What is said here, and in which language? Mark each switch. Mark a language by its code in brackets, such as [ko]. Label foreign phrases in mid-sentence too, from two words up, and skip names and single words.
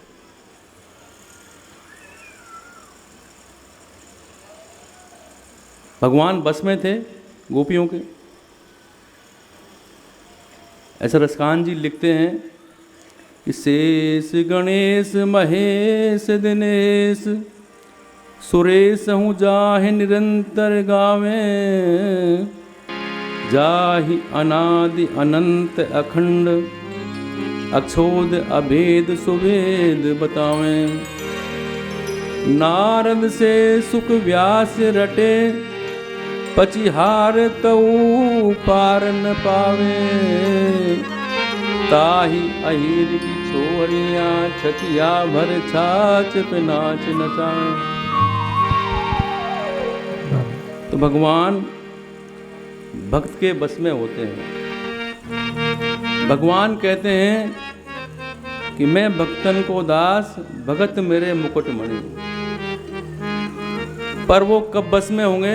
[hi] भगवान बस में थे गोपियों के। ऐसा रसकान जी लिखते हैं कि [bra] शेष गणेश महेश दिनेश सुरेश हूँ जाहि निरंतर गावे, जाहि अनादि अनंत अखंड अक्षोद अभेद सुवेद बतावें। नारद से सुख व्यास रटे, पचिहार तऊ पार न पावे। ताहि अहिर की छोरिया, छचिया भर छाछ पे नाच नचाए। [hi] तो भगवान भक्त के बस में होते हैं। भगवान कहते हैं कि [bra] मैं भक्तन को दास, भगत मेरे मुकुट मणि। [hi] पर वो कब बस में होंगे?